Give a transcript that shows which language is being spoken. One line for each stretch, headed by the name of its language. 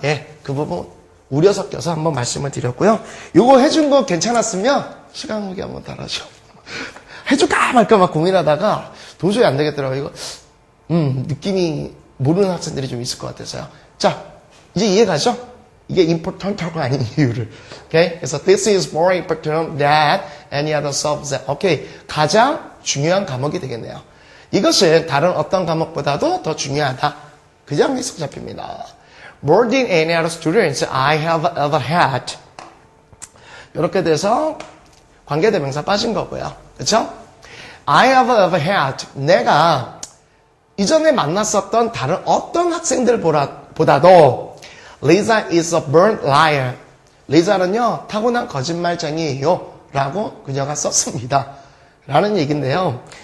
Korean: 예, 그 부분 우려 섞여서 한번 말씀을 드렸고요. 요거 해준 거 괜찮았으면, 시간 후기 한번 달아줘. 해줄까 말까 막 고민하다가, 도저히 안 되겠더라고요. 이거, 느낌이 모르는 학생들이 좀 있을 것 같아서요. 자, 이제 이해 가죠? 이게 important하고 아닌 이유를. 오케이?
English: 그래서 this is more important than any other subject.
Korean: 오케이. 가장 중요한 과목이 되겠네요. 이것은 다른 어떤 과목보다도 더 중요하다. 그냥 해석 잡힙니다.
English: More than any other students I have ever had.
Korean: 이렇게 돼서 관계대명사 빠진 거고요.
English: 그렇죠? I have ever had.
Korean: 내가 이전에 만났었던 다른 어떤 학생들보다도 Lisa is a born liar. 리자는요, 타고난 거짓말쟁이에요. 라고 그녀가 썼습니다. 라는 얘기인데요.